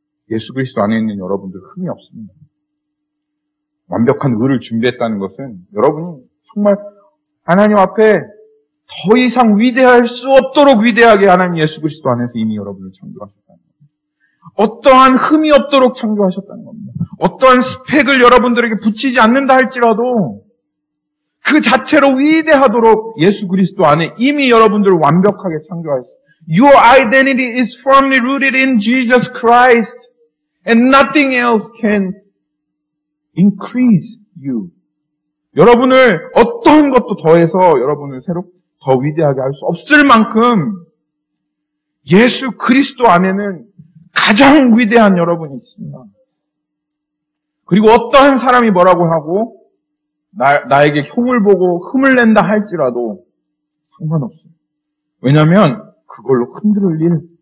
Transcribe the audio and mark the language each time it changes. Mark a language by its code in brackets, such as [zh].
[ko] 예수 그리스도 안에 있는 여러분들 흠이 없습니다. 완벽한 의를 준비했다는 것은 여러분이 정말 하나님 앞에 더 이상 위대할 수 없도록 위대하게 하나님 예수 그리스도 안에서 이미 여러분을 창조하셨다는 겁니다. 어떠한 흠이 없도록 창조하셨다는 겁니다. 어떠한 스펙을 여러분들에게 붙이지 않는다 할지라도 그 자체로 위대하도록 예수 그리스도 안에 이미 여러분들을 완벽하게 창조하셨습니다. [en] Your identity is firmly rooted in Jesus Christ and nothing else can increase you. [ko] 여러분을 어떤 것도 더해서 여러분을 더 위대하게 할 수 없을 만큼 예수 그리스도 안에는 가장 위대한 여러분이 있습니다. 그리고 어떠한 사람이 뭐라고 하고 나에게 흉을 보고 흠을 낸다 할지라도 상관없어요. 왜냐하면 그걸로 흔들릴 일